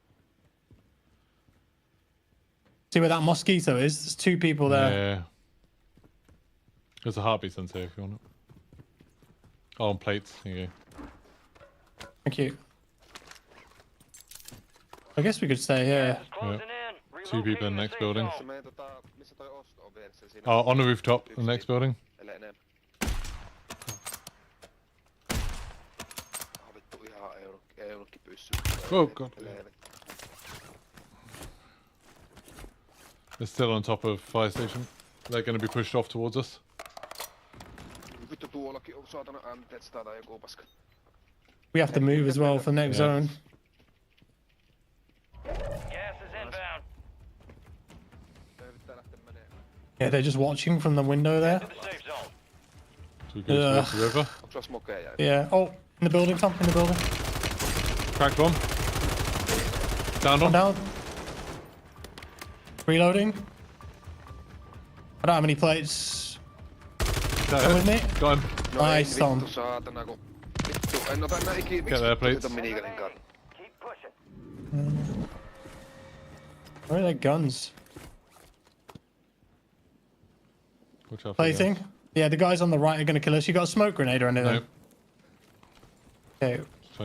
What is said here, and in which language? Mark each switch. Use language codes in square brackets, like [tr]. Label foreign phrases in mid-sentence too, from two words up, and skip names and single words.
[en] See where that mosquito is? There's 2 people there. Yeah. There's a heartbeat sensor if you want it. Oh, on plates. Here you go. Thank you. I guess we could stay here. Closing in. 2 people in the next building. [fi] Se menee missä toi osto on vielä siinä. [en] Oh, on the rooftop, the next building. [fi] Ellei enemmän. Ah vittu ihan ei ollutkin pyssy. [en] Oh god. They're still on top of fire station. They're going to be pushed off towards us. [fi] Vittu tuollakin on saatana anteeksi tai joku paska. [en] We have to move as well for next zone. Gas is inbound. [fi] Pitää lähteä menee. [en] Yeah, they're just watching from the window there. To the safe zone. So we go towards the river. [fi] Onks sulla smokeja? [en] Yeah. Oh, in the building, Tom. In the building. Cracked one. Down One one. down. Reloading. I don't have any plates. Come with me. Got him. Nice, Tom. [fi] Vittu saatana kun... Vittu, en ota enää ikinä. [en] Get there, plates. [fi] Miniganin kanssa? [en] Keep pushing. Where are their guns? Watch out for the Plating. Yeah, the guys on the right are going to kill us. You got a smoke grenade or anything? Nope. Okay. Try and get